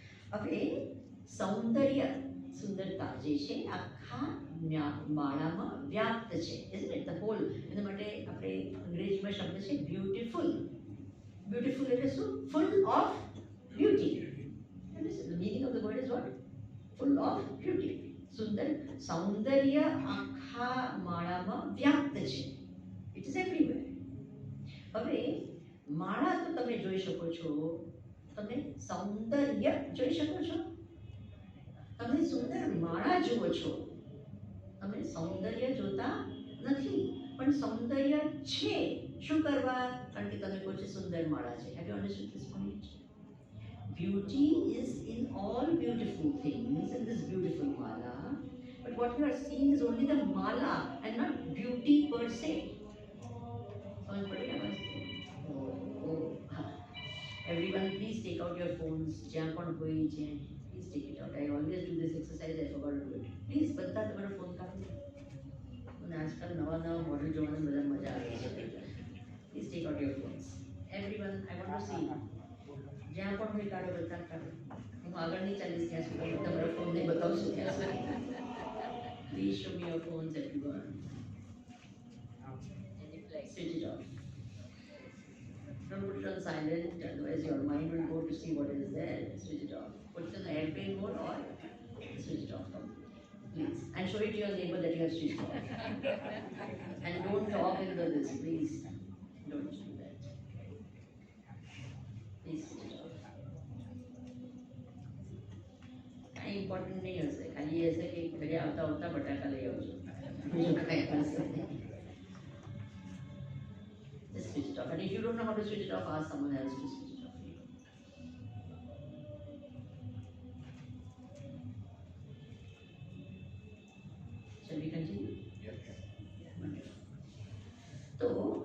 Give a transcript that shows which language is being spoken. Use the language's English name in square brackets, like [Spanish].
[Gujarati] હવે સૌંદર્ય, સુંદરતા જે છે આખા માળામાં વ્યાપ્ત છે. [English] isn't it? The whole. [Gujarati] એના માટે આપણે અંગ્રેજીમાં શબ્દ છે બ્યુટીફુલ. બ્યુટીફુલ એટલે શું? Full of beauty. [English] The meaning of the word is what? Full of beauty. [Gujarati] સુંદર, સૌંદર્ય આખા આખા માળામાં વ્યાપ્ત છે. [English] It is everywhere. [Gujarati] હવે માળા તો તમે જોઈ શકો છો, તમે સૌંદર્ય જોઈ શકો છો, તમે સુંદર માળા જુઓ છો, તમે સૌંદર્ય જોતા નથી, પણ સૌંદર્ય છે. શું કરવા? કારણ કે તમે કહો છો સુંદર માળા છે. [English] Have you understood this point? Beauty is in all beautiful things, in this beautiful mala. But what you are seeing is only the mala and not beauty per se. [Hindi] समझ पड़ी ना बात? हाँ. [English] Everyone, please take out your phones. [Gujarati] जहाँ पण कोई છે, [English] please take it out. I always do this exercise. I forgot to do it. [Gujarati] Please બધા તમારો ફોન કાઢો. અને આજકાલ નવા મોડલ જોવાની બધા મજા આવે છે. [English] Please take out your phones. Everyone, I want to see. [Gujarati] જ્યાં પણ કોઈ કાઢો બધા કાઢો. હું આગળ નહીં ચાલીશ ત્યાં સુધી તમારા ફોનને બતાવશું ત્યાં સુધી. [English] Please show me your phones, everyone. Switch it off. Don't put it on silent, otherwise your mind will go to see what is there. Switch it off. Put it in airplane mode or switch it off. Please. And show it to your neighbor that you have switched off. And don't talk in this, please. Don't do that. Please switch it off. [Gujarati] કાંઈ important નહીં હશે, ખાલી એ હશે કે ઘરે આવતા આવતા બટાકા લઈ આવજો, બીજું કાંઈ હશે નહીં. [English] Just switch it off. And if you don't know how to switch it off, ask someone else to switch it off. Shall we continue? Yes. Wonderful.